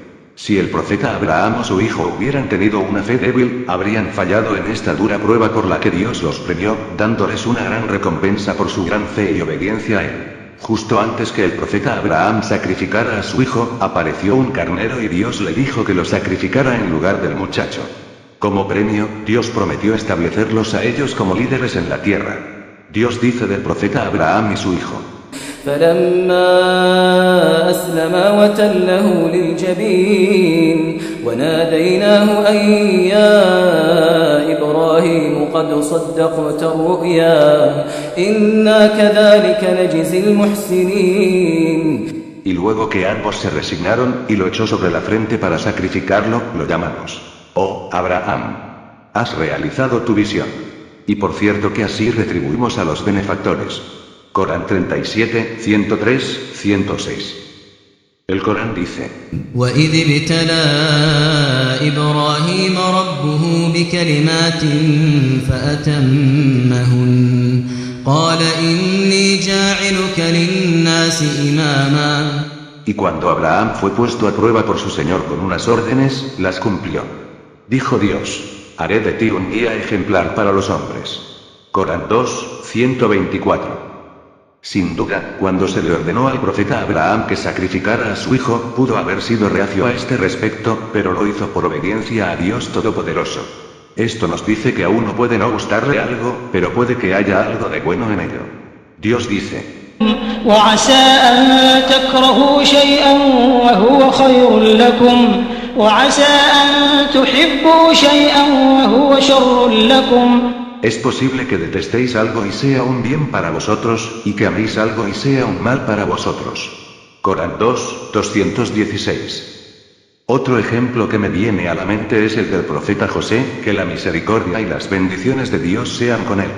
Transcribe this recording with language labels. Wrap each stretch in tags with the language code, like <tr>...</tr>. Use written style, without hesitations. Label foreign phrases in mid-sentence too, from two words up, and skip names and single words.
<es>Si el profeta Abraham o su hijo hubieran tenido una fe débil, habrían fallado en esta dura prueba por la que Dios los premió, dándoles una gran recompensa por su gran fe y obediencia a él. Justo antes que el profeta Abraham sacrificara a su hijo, apareció un carnero y Dios le dijo que lo sacrificara en lugar del muchacho. Como premio, Dios prometió establecerlos a ellos como líderes en la tierra. Dios dice del profeta Abraham y su hijo:</es> <ar>فلما أسلما وتله للجبين وناديناه أن يا إبراهيم قد صدقت الرؤيا إنا كذلك نجزي المحسنين.</ar> <es>Y luego que ambos se resignaron, y lo echó sobre la frente para sacrificarlo, lo llamamos: Oh, Abraham, has realizado tu visión. Y por cierto que así retribuimos a los benefactores. Corán 37, 103, 106. El Corán dice:</es> <ar>وَإِذِ ابْتَلَى إِبْرَاهِيمَ رَبُّهُ بِكَلِمَاتٍ فَأَتَمَّهُنَّ قَالَ إِنِّي جَاعِلُكَ لِلنَّاسِ إِمَامًا.</ar> <es>Y cuando Abraham fue puesto a prueba por su Señor con unas órdenes, las cumplió. Dijo Dios: haré de ti un guía ejemplar para los hombres. Corán 2, 124. Sin duda, cuando se le ordenó al profeta Abraham que sacrificara a su hijo, pudo haber sido reacio a este respecto, pero lo hizo por obediencia a Dios Todopoderoso. Esto nos dice que a uno puede no gustarle algo, pero puede que haya algo de bueno en ello. Dios dice:</es> <ar>وعسى أن تكرهوا شيئا وهو خير لكم وعسى أن تحبوا شيئا وهو شر لكم.</ar> <es>Es posible que detestéis algo y sea un bien para vosotros, y que améis algo y sea un mal para vosotros. Corán 2, 216. Otro ejemplo que me viene a la mente es el del profeta José, que la misericordia y las bendiciones de Dios sean con él.</es>